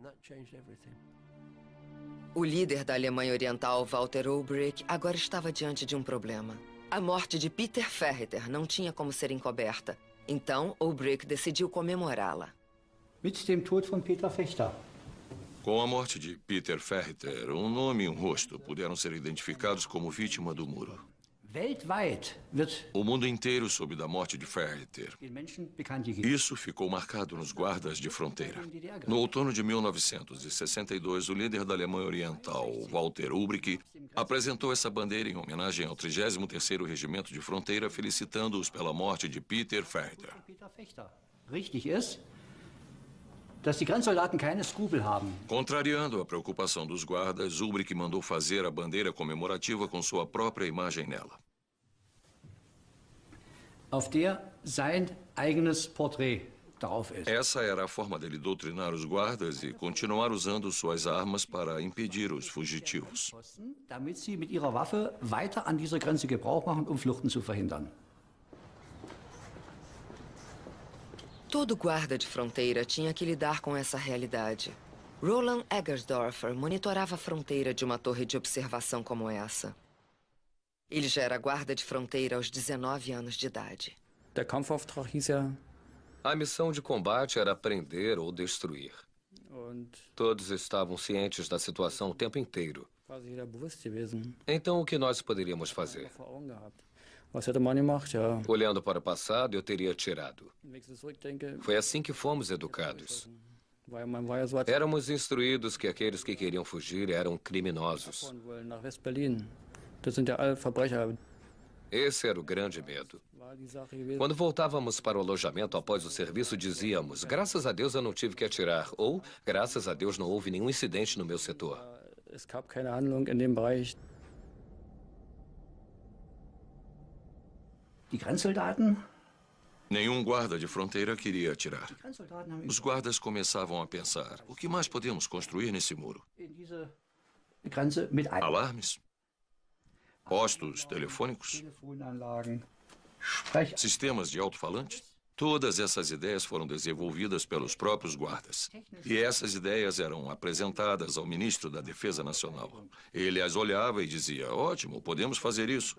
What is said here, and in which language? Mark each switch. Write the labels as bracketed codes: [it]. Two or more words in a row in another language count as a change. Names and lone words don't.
[pt] O líder da Alemanha Oriental, Walter Ulbricht, agora estava diante de um problema. A morte de Peter Werther não tinha como ser encoberta. Então, Ulbricht decidiu comemorá-la. [de] Mit dem Tod von Peter Fechter. [pt] Com a morte de Peter Werther, um nome e um rosto puderam ser identificados como vítima do muro. [de] Weltweit wird [pt] O mundo inteiro soube da morte de Werther. [de] den Menschen bekannt gegeben. [pt] Isso ficou marcado nos guardas de fronteira. No outono de 1962, o líder da Alemanha Oriental, Walter Ulbricht, apresentou essa bandeira em homenagem ao 33º Regimento de Fronteira, felicitando-os pela morte de Peter Werther. Peter Fechter. [de] Richtig ist, dass die Grenzsoldaten keine Skrupel haben. [pt] Contrariando a preocupação dos guardas, Ulbricht mandou fazer a bandeira comemorativa com sua própria imagem nela. [de] Auf der sein eigenes Porträt drauf ist. [pt] Essa era a forma dele doutrinar os guardas e continuar usando suas armas para impedir os fugitivos. [de] Damit sie mit ihrer Waffe weiter an dieser Grenze Gebrauch machen, um Fluchten zu verhindern. [pt] Todo guarda de fronteira tinha que lidar com essa realidade. Roland Eggersdorfer monitorava a fronteira de uma torre de observação como essa. Ele já era guarda de fronteira aos 19 anos de idade. [de] Der Kampfauftrag hieß ja. [pt] A missão de combate era prender ou destruir. Todos estavam cientes da situação o tempo inteiro. [de] Quase jeder bewusst gewesen. [pt] Então, o que nós poderíamos fazer? [de] Vor Augen gehabt. Was hätte man gemacht? Ja. [pt] Olhando para o passado, eu teria atirado. [de] Wenn ich so zurückdenke, [pt] Foi assim que fomos educados. [de] man war ja so [pt] Éramos instruídos que aqueles que queriam fugir eram criminosos. [de] wollen nach West-Berlin. Das sind ja alle Verbrecher. [pt] Esse era o grande medo. [de] War die Sache gewesen. [pt] Quando voltávamos para o alojamento após o serviço, dizíamos: graças a Deus eu não tive que atirar, ou graças a Deus não houve nenhum incidente no meu setor. [de] Es gab keine Handlung in dem Bereich. Die Grenzsoldaten? [pt] Nenhum guarda de fronteira queria atirar. [de] Die Grenzsoldaten haben [pt] Os guardas começavam a pensar, o que mais podemos construir nesse muro? [de] in diese Grenze mit [pt] Alarmes? Postos telefônicos? [de] Telefonanlagen, Sprech... [pt] Sistemas de alto-falantes? Todas essas ideias foram desenvolvidas pelos próprios guardas. E essas ideias eram apresentadas ao ministro da Defesa Nacional. Ele as olhava e dizia, ótimo, podemos fazer isso.